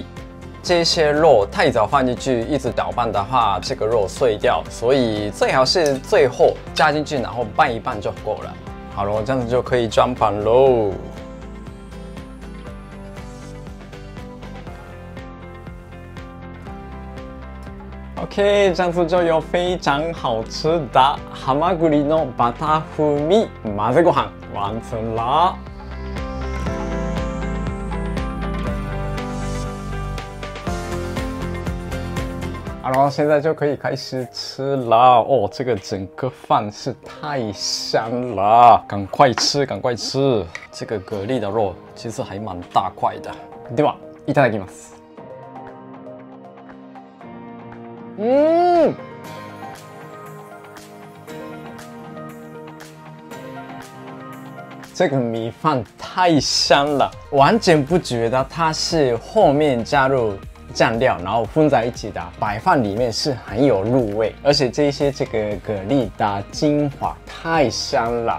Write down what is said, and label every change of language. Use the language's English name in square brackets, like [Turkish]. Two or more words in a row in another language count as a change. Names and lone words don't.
[Chinese] 这些肉太早放进去，一直搅拌的话，这个肉碎掉，所以最好是最后加进去，然后拌一拌就够了。好了，这样子就可以装盘喽。OK， 这样子就有非常好吃的 [Japanese] 蛤蟆栗のバター風味混ぜご飯 [Chinese] 完成了。好了，现在就可以开始吃了哦。这个整个饭是太香了，赶快吃，赶快吃！这个蛤蜊的肉其实还蛮大块的。 [Japanese] ではいただきます。 [Chinese] 这个米饭太香了，完全不觉得它是后面加入酱料，然后混在一起的白饭里面是很有入味，而且这个蛤蜊的精华太香了。